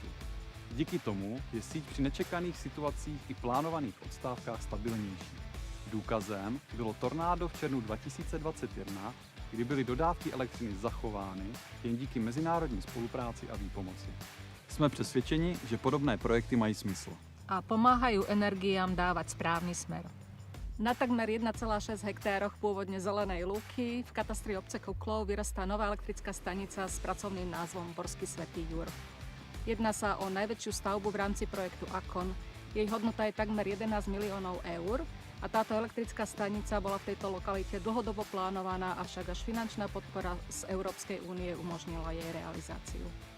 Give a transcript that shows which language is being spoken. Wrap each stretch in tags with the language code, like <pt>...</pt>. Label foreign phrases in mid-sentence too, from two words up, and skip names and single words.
<cs>Díky tomu je síť při nečekaných situacích i plánovaných odstávkách stabilnější. Důkazem bylo tornádo v červnu 2021, kdy byly dodávky elektřiny zachovány jen díky mezinárodní spolupráci a výpomoci. Jsme přesvědčeni, že podobné projekty mají smysl.</cs> <sk>A pomáhajú energiám dávať správny smer. Na takmer 1,6 hektároch pôvodne zelenej lúky v katastri obce Kuklov vyrastá nová elektrická stanica s pracovným názvom Borský Svätý Jur. Jedná sa o najväčšiu stavbu v rámci projektu AKON. Jej hodnota je takmer 11 miliónov eur a táto elektrická stanica bola v tejto lokalite dlhodobo plánovaná, avšak až finančná podpora z Európskej únie umožnila jej realizáciu.</sk>